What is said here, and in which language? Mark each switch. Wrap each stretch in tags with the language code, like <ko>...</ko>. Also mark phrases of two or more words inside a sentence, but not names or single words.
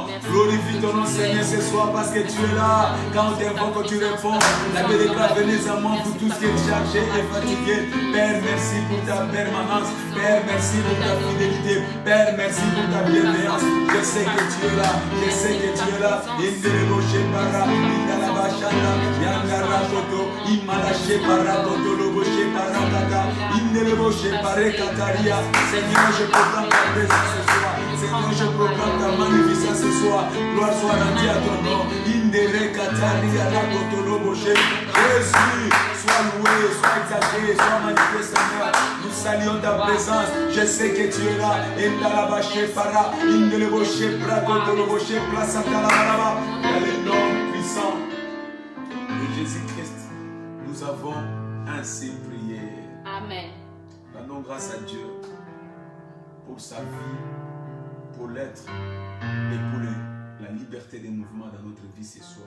<fr>Glorifie ton nom, Seigneur, ce soir parce que tu es là. Quand on t'invoque, tu réponds. La paix déclare, venez à moi pour tout ce qui est chargé et fatigué. Père, merci pour ta permanence. Père, merci pour ta fidélité. Père, merci pour ta bienveillance. Je sais que tu es là. Je sais que tu es là. Indeleboche para, indalabashanda, yandarakoto, imalache para, kotoloboche para kata, indeleboche pare kataria. Seigneur, je proclame ta présence ce soir. Seigneur, je proclame ta magnificence ce soir. Gloire soit rendue à ton nom. Indere kataria la kotoloboche. Jésus, sois loué, sois exalté, sois magnifié, Seigneur. Nous saluons ta présence. Je sais que tu es là. Indalabache para, indeleboche para, kotoloboche para. Dans le nom puissant de Jésus-Christ, nous avons ainsi prié. Amen. Rendons grâce à Dieu pour sa vie, pour l'être et pour la liberté des mouvements dans notre vie ce soir.</fr>